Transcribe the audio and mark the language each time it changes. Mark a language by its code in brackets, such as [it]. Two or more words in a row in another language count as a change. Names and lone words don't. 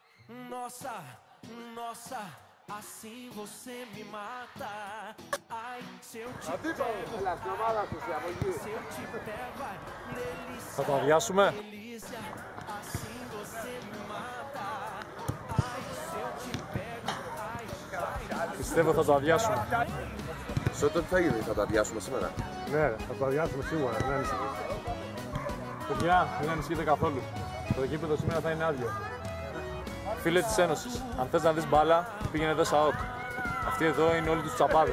[pt] Nossa, nossa, assim você me mata. Ai, se eu te pego, se eu te pego, ai, delícia. [el] Θα το αδειάσουμε. [pt] Assim você me mata. Ai, se eu te pego, ai, [el] Πιστεύω θα το αδειάσουμε. Σε τότε τι θα γίνει, θα το αδειάσουμε σήμερα? Ναι, θα το αδειάσουμε σίγουρα, δεν ανησυχείς. Παιδιά, μην ανησυχείτε καθόλου. Το γήπεδο σήμερα θα είναι άδειο. Φίλε της Ένωσης, αν θες να δεις μπάλα, πήγαινε εδώ ΣΑΟΚ. Αυτοί εδώ είναι όλοι τους τσαπάδες.